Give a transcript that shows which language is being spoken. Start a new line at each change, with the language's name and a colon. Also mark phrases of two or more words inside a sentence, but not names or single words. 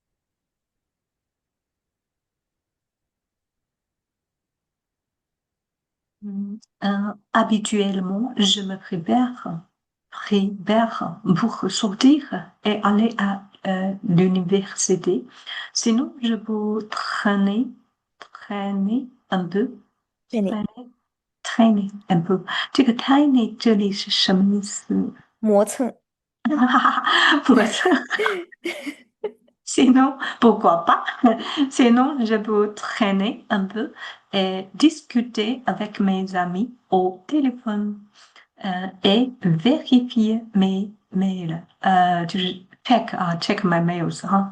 French: Habituellement, je me prépare pour sortir et aller à l'université. Sinon, je peux traîner un peu, Traîner. traîner, traîner un peu.
Chinese: 这个 traîner 这里是什么意思？磨蹭.
French: 不是 Sinon, pourquoi pas? Sinon, je peux traîner un peu et discuter avec mes amis au téléphone et vérifier mes mails.
English: 就是 check my mails, hein?